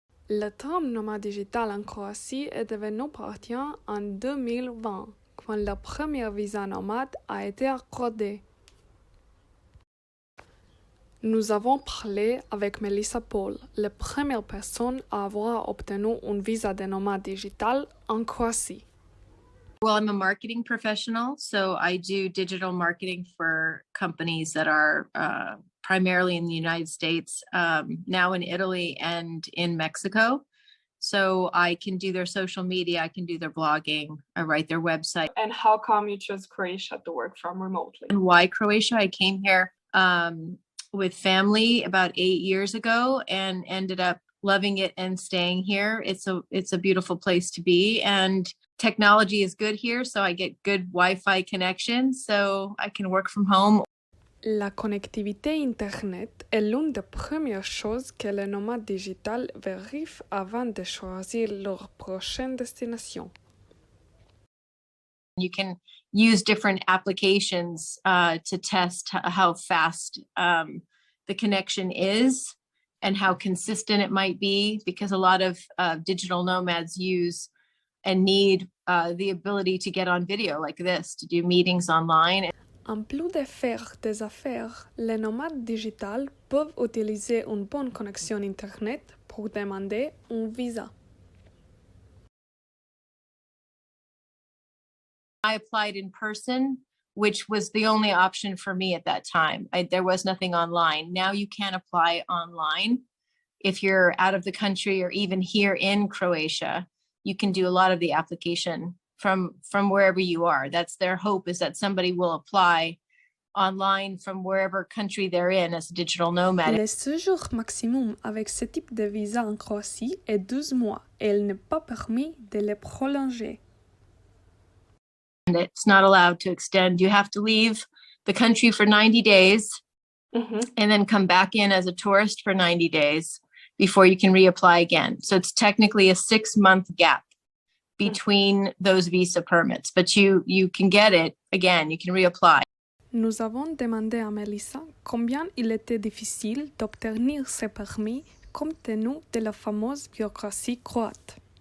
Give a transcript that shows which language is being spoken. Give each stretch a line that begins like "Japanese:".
French: Le terme nomade digital en Croatie est devenu partant en 2020, quand le premier visa nomade a été accordé. Nous avons parlé avec Melissa Paul, la première personne à avoir obtenu un visa de nomade digital en Croatie.
English: Well, I'm a marketing professional, so I do digital marketing for companies that are primarily in the United States, now in Italy and in Mexico. So I can do their social media, I can do their blogging, I write their website. And how come you chose Croatia to work from remotely? And why Croatia? I came here with family about 8 years ago and ended up loving it and staying here. It's a beautiful place to be, and technology is good here, so I get good Wi-Fi connection, so I can work from home.
French: La connectivité Internet est l'une des premières choses que les nomades digitales vérifient avant de choisir leur prochaine destination.
English: You can use different applications to test how fast the connection is and how consistent it might be, because a lot of digital nomads use and need the ability to get on video like this, to do meetings online.
French: En plus de faire des affaires, les nomades digitales peuvent utiliser une bonne connexion Internet pour demander un visa.
English: I applied in person, which was the only option for me at that time. There was nothing online. Now you can apply online. If you're out of the country or even here in Croatia, you can do a lot of the application from wherever you are. That's their hope, is that somebody will apply online from wherever country they're in as a digital nomad.
French: Le séjour maximum avec ce type de visa en Croatie est 12 mois et il n'est pas permis de le prolonger.
English: It's not allowed to extend. You have to leave the country for 90 days and then come back in as a tourist for 90 days before you can reapply again. So it's technically a 6-month gap between those visa permits, but you can get it again, you can reapply.
French: Nous avons demandé à Melissa combien il était difficile d'obtenir ces permis compte tenu de la fameuse bureaucratie croate.